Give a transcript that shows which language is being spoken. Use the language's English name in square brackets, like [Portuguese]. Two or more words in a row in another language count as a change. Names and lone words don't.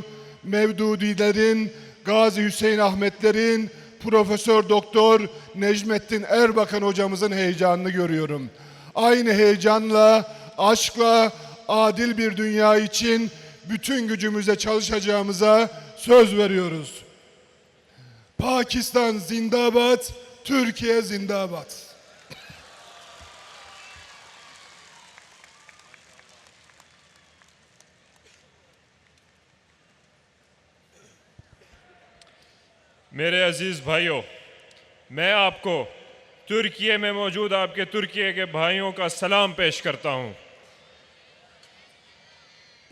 [Turkish] Mevdudilerin, Gazi Hüseyin Ahmetlerin, Profesör Doktor Necmettin Erbakan hocamızın heyecanını görüyorum. Aynı heyecanla, aşkla, adil bir dünya için bütün gücümüzle çalışacağımıza söz veriyoruz. [Urdu] پاکستان زندہ باد، ترکیہ زندہ باد. میرے عزیز بھائیو، میں آپ کو ترکیہ میں موجود آپ کے ترکیہ کے بھائیوں کا سلام پیش کرتا ہوں.